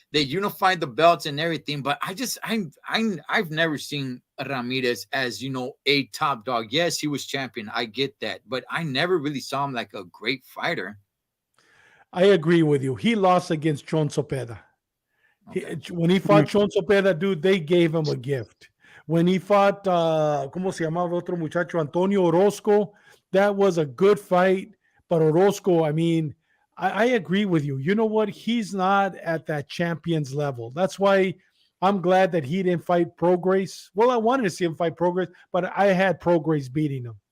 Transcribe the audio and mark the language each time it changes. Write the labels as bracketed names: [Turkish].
[English] They unified the belts and everything, but I've never seen Ramirez as, you know, a top dog. Yes, he was champion. I get that, but I never really saw him like a great fighter. I agree with you. He lost against Chon Cepeda. Okay. When he fought Chon Cepeda, dude, they gave him a gift. When he fought, [Spanish] ¿cómo se llamaba otro muchacho? [English] Antonio Orozco, that was a good fight. But Orozco, I mean, I agree with you. You know what? He's not at that champions level. That's why I'm glad that he didn't fight Prograis. Well, I wanted to see him fight Prograis, but I had Prograis beating him.